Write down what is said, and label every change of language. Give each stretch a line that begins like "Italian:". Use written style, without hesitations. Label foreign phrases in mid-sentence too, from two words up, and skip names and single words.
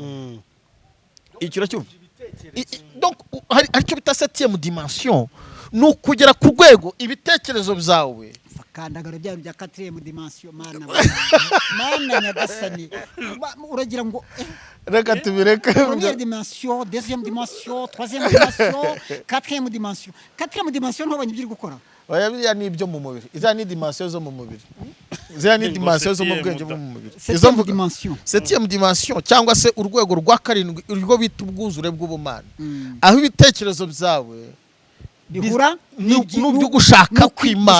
Kinyarwanda: Icyo cyumva. Donc hari icyo bita
French: 7e dimension,
Kinyarwanda: ni ukugera ku rwego ibitekerezo byawe kandagara bya
French: 4e dimension.
Kinyarwanda: Mana nyagasani, uragira ngo reka tubireke.
French: Première dimension, deuxième dimension, troisième dimension, quatrième dimension. Quatrième dimension
Kinyarwanda: ntobanye ibyo gukora. Oya biriya ni ibyo mu mubiri. Iza ni dimension zo mu mubiri. Iza ni dimension zo mu bwenge bwo mu mubiri. Izo mvuga dimension.
French: 7e dimension
Kinyarwanda: cyangwa se urwego rwa karindwi urwo bita ubwuzure bw'ubumana. Aho ibitekerezo byawe bihura n'ubyo gushaka kw'Imana.